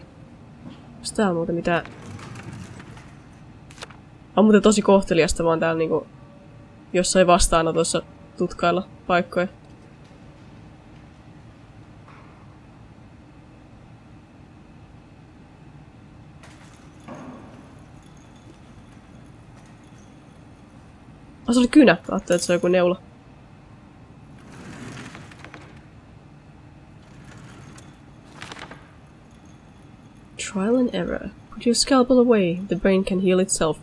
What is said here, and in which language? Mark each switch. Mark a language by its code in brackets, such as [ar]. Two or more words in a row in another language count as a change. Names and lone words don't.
[fi] Onks täällä muuten mitään? On muuten tosi kohteliasta vaan täällä niinku jossain vastaanotossa tutkailla paikkoja. Se oli kynä. Ajattelin, että se on joku neula. [en] Trial and error. Put your scalpel away. The brain can heal itself.